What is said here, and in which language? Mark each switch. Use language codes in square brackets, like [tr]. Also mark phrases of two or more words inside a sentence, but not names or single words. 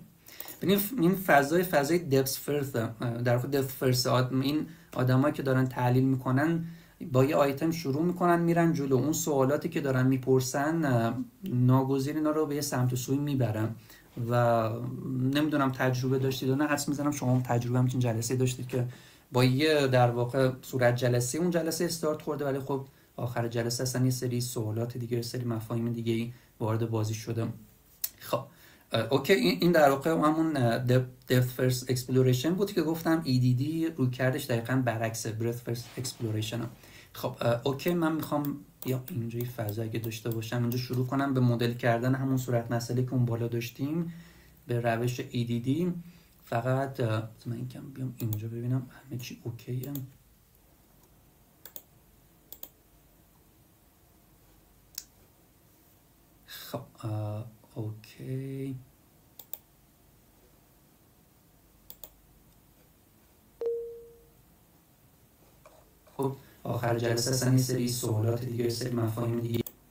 [fa] ببین این فضای [en] depth first, [fa] در واقع [en] depth first, [fa] این آدمایی که دارن تحلیل میکنن با یه آیتم شروع میکنن میرن جلو، اون سوالاتی که دارن میپرسن ناگزیر اینا رو به یه سمت و سوی میبرن و نمیدونم تجربه داشتید و نه، حدس میزنم شما هم تجربه همچین جلسه داشتید که با یه در واقع صورت جلسه اون جلسه استارت خورده ولی خب آخر جلسه اصلا یه سری سوالات دیگه، یه سری مفاهیم دیگه وارد بازی شده. خب اوکی، این در واقع همون [en] depth first exploration [fa] بود که گفتم EDD روی کردش دقیقاً برعکس [en] breadth first exploration. [fa] خب اوکی، من میخوام یا اینجوری فضا اگه داشته باشم اینجا شروع کنم به مدل کردن همون صورت مسئله که اون بالا داشتیم به روش EDD. فقط من این کم بیام اینجا ببینم همه چی اوکیه. خب اوکی، خب آخر جلسه اصلا یه سری سوالات دیگه، یه سری مفاهیم دیگه.